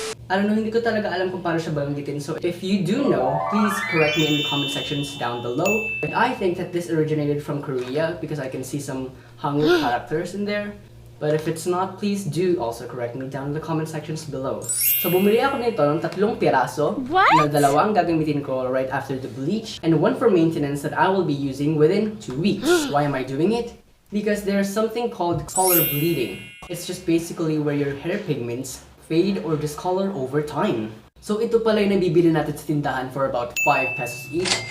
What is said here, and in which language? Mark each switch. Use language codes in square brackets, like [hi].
[en] I don't know, [tl] hindi ko talaga alam kung paano siya banggitin. [en] So if you do know, please correct me in the comment sections down below. But I think that this originated from Korea because I can see some Hangul characters in there. But if it's not, please do also correct me down in the comment sections below. [tl] So bumili ako nito ng 3 piraso. [en] What? [tl] Na 2 ang gagamitin ko [en] right after the bleach and 1 for maintenance that I will be using within 2 weeks. Why am I doing it? because there's something called color bleeding. It's just basically where your hair pigments fade or discolor over time. [tl] So ito pala yung nabibili natin sa tindahan [en] for about 5 pesos each.